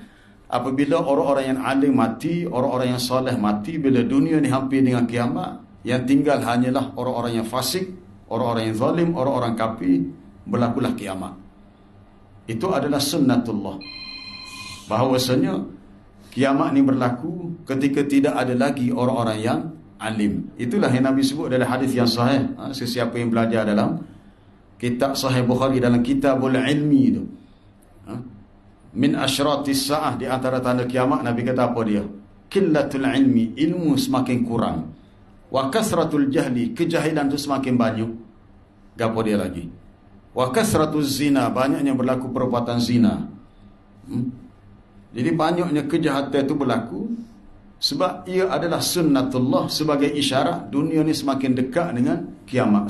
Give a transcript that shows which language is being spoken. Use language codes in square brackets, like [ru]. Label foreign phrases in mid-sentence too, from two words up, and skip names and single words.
[ms] Apabila orang-orang yang alim mati, orang-orang yang soleh mati, bila dunia ni hampir dengan kiamat, yang tinggal hanyalah orang-orang yang fasik, orang-orang yang zalim, orang-orang kafir, berlakulah kiamat. Itu adalah sunnatullah. Bahawasanya kiamat ni berlaku ketika tidak ada lagi orang-orang yang alim. Itulah yang Nabi sebut dalam hadis yang sahih. Sesiapa yang belajar dalam kitab Sahih Bukhari, dalam Kitabul Ilmi itu, [ar] min asyratis sa'ah, [ms] di antara tanda kiamat, Nabi kata apa dia? [ar] Qillatul ilmi, [ms] ilmu semakin kurang. [ar] Wa kasratul jahli, [ms] kejahilan tu semakin banyak. Gapo dia lagi? [ar] Wa kasratuz zina, [ms] banyaknya berlaku perbuatan zina. Jadi banyaknya kejahatan itu berlaku sebab ia adalah sunnatullah, sebagai isyarat dunia ni semakin dekat dengan kiamat.